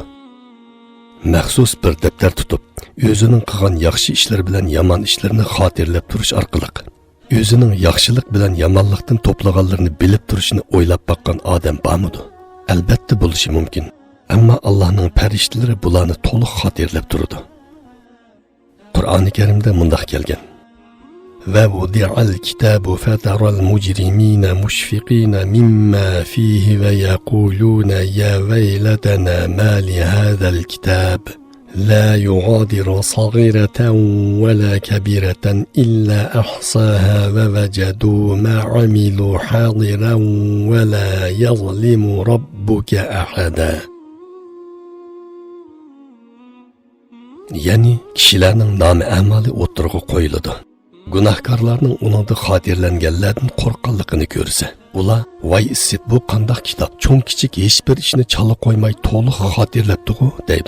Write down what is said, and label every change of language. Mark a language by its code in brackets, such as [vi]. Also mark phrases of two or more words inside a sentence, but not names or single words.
[uz] Maxsus bir daftar tutib, o'zining qilgan yaxshi ishlar bilan yomon ishlarni xotirlab turish orqali o'zining yaxshilik bilan yomonlikdan to'plaganlarini bilib turishini o'ylab boqqan odam bormidi? Albatta bo'lishi mumkin. Ammo Allohning farishtalari bularni to'liq xotirlab turadi. Qur'oni Karimda mundaq kelgan: [ar] "ووضع الكتاب فترى المجرمين مشفقين مما فيه ويقولون يا ويلتنا ما لهذا الكتاب لا يغادر صغيرة ولا كبيرة إلا أحصاها ووجدوا ما عملوا حاضرا ولا يظلم ربك أحدا." [uz] Yani kishilarning nomi amali o'tirg'i qo'yiladi. Gunohkorlarning uningda xotirlanganlardan qo'rqqanligini ko'rsa, ular "Voy issit, bu qanday kitob, cho'ng kichik hech bir ishni chala qo'ymay to'liq xotirlabdi-ku" deydi.